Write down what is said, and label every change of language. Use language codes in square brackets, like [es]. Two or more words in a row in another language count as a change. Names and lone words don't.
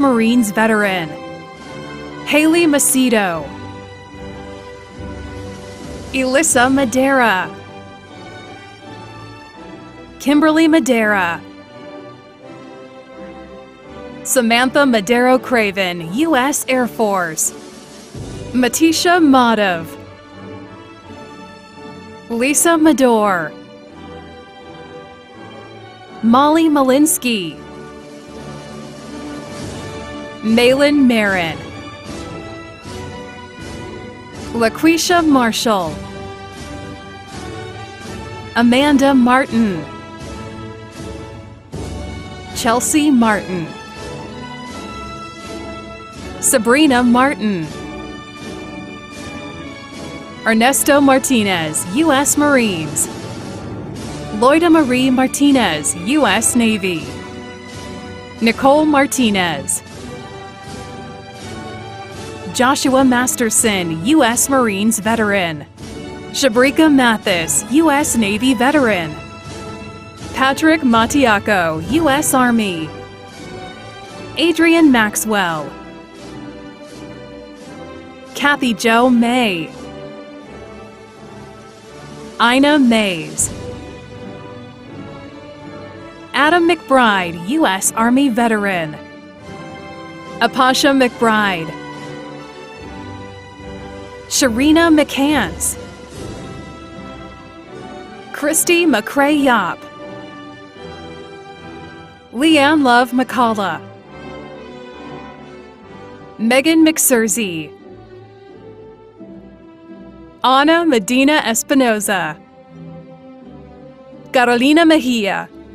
[en] Marines veteran, Haley Macedo, Elissa Madera, Kimberly Madera, Samantha Madero Craven, U.S. Air Force, Matisha Madhav, Lisa Mador, Molly Malinsky, Malin Marin, LaQuisha Marshall, Amanda Martin, Chelsea Martin, Sabrina Martin, Ernesto Martinez, U.S. Marines, Loida Marie Martinez, U.S. Navy, Nicole Martinez, Joshua Masterson, U.S. Marines veteran, Shabrika Mathis, U.S. Navy veteran, Patrick Matiaco, U.S. Army, Adrian Maxwell, Kathy Jo May, Ina Mays, Adam McBride, U.S. Army veteran, Apasha McBride, Sharina McCants, Christy McCrae Yop, Leanne Love McCullough, Megan McSursey, Ana Medina Espinoza, Carolina Mejia,